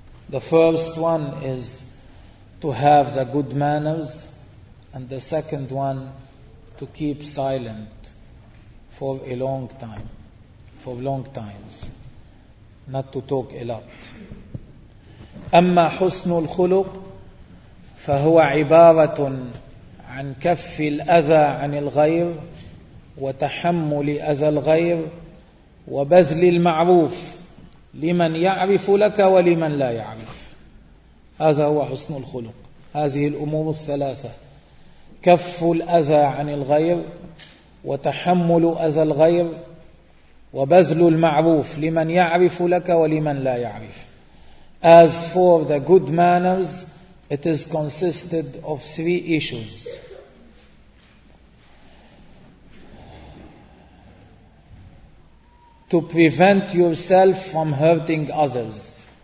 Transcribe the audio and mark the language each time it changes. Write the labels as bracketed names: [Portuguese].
[English] The first one is to have the good manners, and the second one to keep silent for a long time, for long times, not to talk a lot. [Arabic] أما حسن الخلق فهو عبارة عن كف الأذى عن الغير وتحمل أذى الغير وبذل المعروف لمن يعرف لك ولمن لا يعرف. هذا هو حسن الخلق. هذه الأمور الثلاثة: كف الأذى عن الغير، وتحمل أذى الغير، وبذل المعروف لمن يعرف لك ولمن لا يعرف. [English] As for the good manners, it is consisted of three issues. To prevent yourself from hurting others.